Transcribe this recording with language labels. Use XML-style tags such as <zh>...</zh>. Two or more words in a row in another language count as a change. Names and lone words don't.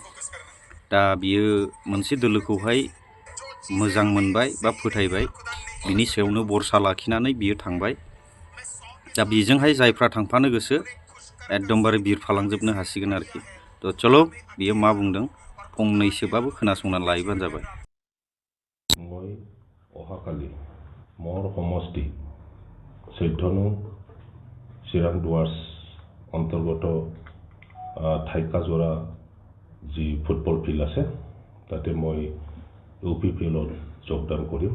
<brx>दा बियो मोनसे दोलोखौहाय मोजां मोनबाय बा फोथायबाय, बिनि सायावनो भरसा लाखिनानै बियो थांबाय। दा बेजोंहाय जायफ्रा थांफानो गोसो एकदमबारे बिरफालांजोबनो हासिगोन आरोखि। थ' चलो बियो मा बुंदों फंनैसोबाबो खोनासंनानै लायोबानो जाबाय।</brx> <as>মই অহাকালি মোৰ সমষ্টি 14 নং চিৰাং দুৱাৰ্ছ অন্তৰ্গত ঠাইকাজোৰা যি ফুটবল ফিল্ড আছে তাতে মই UPPLত যোগদান কৰিম।</as>